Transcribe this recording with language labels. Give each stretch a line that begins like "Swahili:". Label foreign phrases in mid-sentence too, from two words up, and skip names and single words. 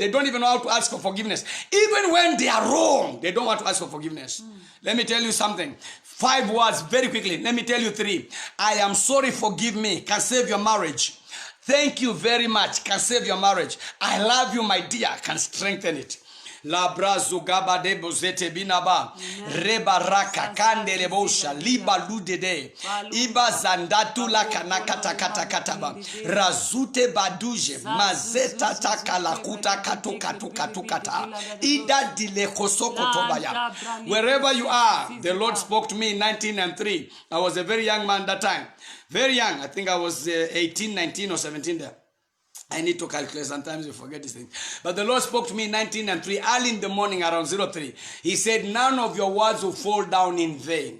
English: They don't even know how to ask for forgiveness. Even when they are wrong, they don't want to ask for forgiveness. Let me tell you something. 5 words very quickly. Let me tell you 3. I am sorry, forgive me. Can save your marriage. Thank you very much. Can save your marriage. I love you, my dear. Can strengthen it. La brazo gaba de bozete binaba reba raka kande lebosha liba ludede iba zandatu la kanakata kata kataba razute baduje mazeta takala kuta katu katu katu kata ida dile kosoko tobaya. Wherever you are, the Lord spoke to me in 1903. I was a very young man that time, very young. I think I was 18, 19 or 17 there. I need to calculate. Sometimes you forget these things. But the Lord spoke to me in 1903, early in the morning around 03. He said, none of your words will fall down in vain.